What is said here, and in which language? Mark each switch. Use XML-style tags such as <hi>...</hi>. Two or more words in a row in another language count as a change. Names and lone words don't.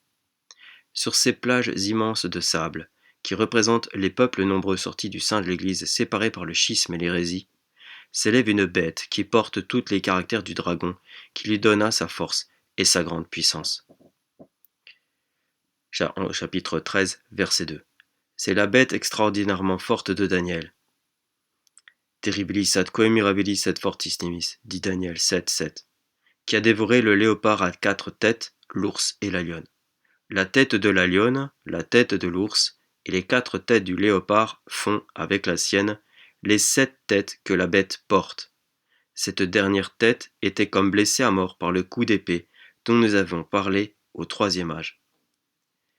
<fr>Sur ces plages immenses de sable, qui représentent les peuples nombreux sortis du sein de l'Église séparés par le schisme et l'hérésie, s'élève une bête qui porte tous les caractères du dragon, qui lui donna sa force et sa grande puissance. Chapitre 13, verset 2. C'est la bête extraordinairement forte de Daniel.</fr> <la>Terribilis ad quae mirabilis et fortis nimis,</la> <fr>dit Daniel 7, 7, qui a dévoré le léopard à 4 têtes, l'ours et la lionne. La tête de la lionne, la tête de l'ours et les 4 têtes du léopard font, avec la sienne, les 7 têtes que la bête porte. Cette dernière tête était comme blessée à mort par le coup d'épée dont nous avons parlé au 3e âge.</fr>